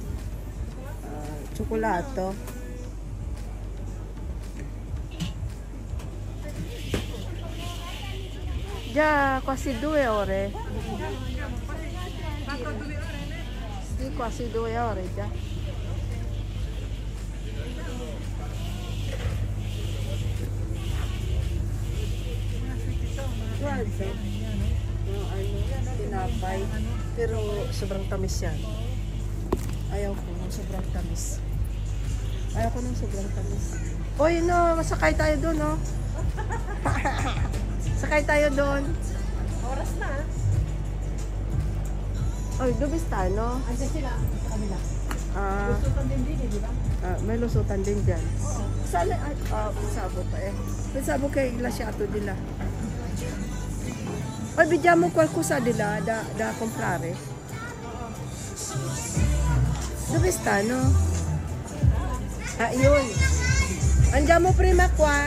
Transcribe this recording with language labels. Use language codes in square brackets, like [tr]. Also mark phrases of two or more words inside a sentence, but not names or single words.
[it] Cioccolato. Già quasi 2 ore. Sì, quasi 2 ore già. Guarda. [tl] No, ano, tinapay. Pero sobrang tamis yan. Ayaw ko ng sobrang tamis. Ayaw ko ng sobrang tamis. Uy, no, masakay tayo doon, no? Sakay tayo doon. Oras na. Uy, Dubistano. Andiyan sila sa kabila. Lusutan din din, di ba? May lusutan din dyan. Saan? [it] Pensavo pa eh. Pensavo che lasciato di là. Poi vediamo qualcosa di là da comprare. Dove stanno? Yun. Andiamo prima qua.